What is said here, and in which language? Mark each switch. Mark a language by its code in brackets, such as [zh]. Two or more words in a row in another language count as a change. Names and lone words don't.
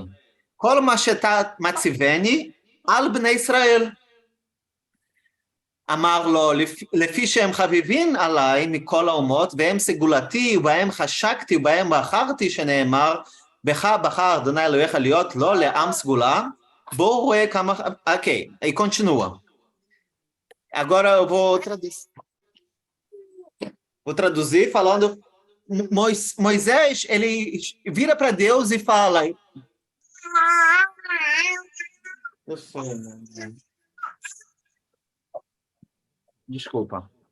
[he] כל מה שאתה מציבני, על בני ישראל. אמר לו, לפי שהם חביבין עליי מכל האומות, והם סגולתי, ובהם חשקתי, ובהם בחרתי, שנאמר, בך בחר אדוני אלוהיך להיות לא לעם סגולה, [pt] Ok, aí continua. Agora eu vou traduzir falando. Moisés, ele vira para Deus e fala. Desculpa.